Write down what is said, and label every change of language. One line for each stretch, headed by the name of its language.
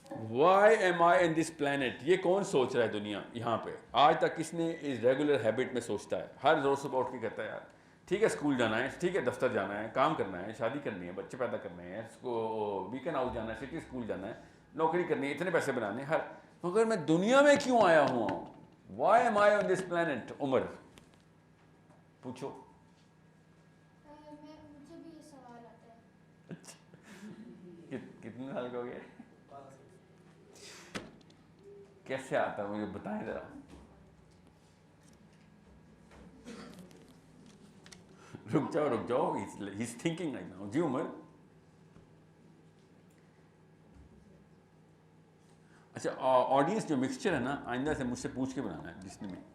English: why am I in this plant,
Urdu: یہ کون سوچ رہا ہے دنیا یہاں پہ؟ آج تک کس نے اس ریگولر ہیبٹ میں سوچتا ہے؟ ہر روز صبح اٹھ کے کہتا ہے یار ٹھیک ہے اسکول جانا ہے, ٹھیک ہے دفتر جانا ہے, کام کرنا ہے, شادی کرنی ہے, بچے پیدا کرنے ہیں, اس کو ویکینڈ ہاؤس جانا ہے, سٹی اسکول جانا ہے, نوکری کرنی ہے, اتنے پیسے بنانے ہیں, مگر میں دنیا میں کیوں آیا ہوا ہوں؟
English: Why am I on this plant?
Urdu: عمر پوچھو. مجھے بھی یہ سوال آتا ہے. کتنے سال کا ہو گیا؟ کیسے آتا ہے مجھے بتائیں ذرا. رک جاؤ,
English: he's thinking right now.
Urdu: جی عمر. اچھا آڈینس جو مکسچر ہے نا آئندہ سے مجھ سے پوچھ کے بنانا ہے جس نے بھی.